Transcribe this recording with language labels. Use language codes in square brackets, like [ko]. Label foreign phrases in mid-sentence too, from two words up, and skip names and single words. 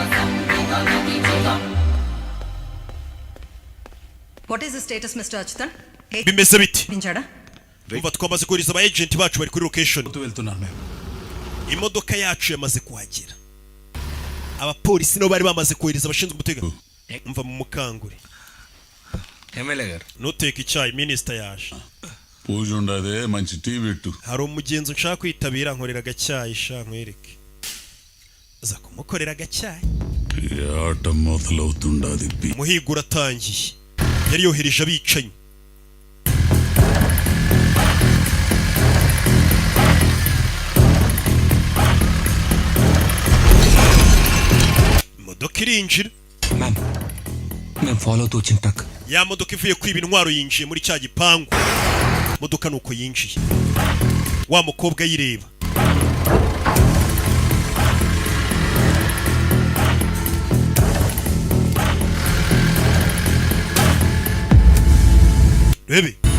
[en] What is the status, Mr. Achutan? [rw] Bimeze biti? Binjada? Umva twamaze kohereza aba agent bacu bari kuri location. Imodoka yacu yamaze kuhagera. Abapolisi nabo bari bamaze kohereza abashinzwe umutekano. Umva mu mukangure. Nuteka icyayi minister yaje. [te] పూజ ఉండదే మంచి టీ పెట్టు. [rw] Hari umugenzi nshaka kwitabira nkorera agacyayi sha nkwereke. Aza kumukorera agacyayi. [te] ఆట మొదలవుతుండాది. [rw] Muhigo uratangiye. Yari yohereje abicanyi. Imodoka irinjira. [te] మేము ఫాలో అవుతూ వచ్చిన ట్రక్. [rw] Ya modoka ivuye kwiba intwaro yinjiye muri cya gipangu. Modoka nuko yinjiye. Wa mukobwa yireba. Bebe.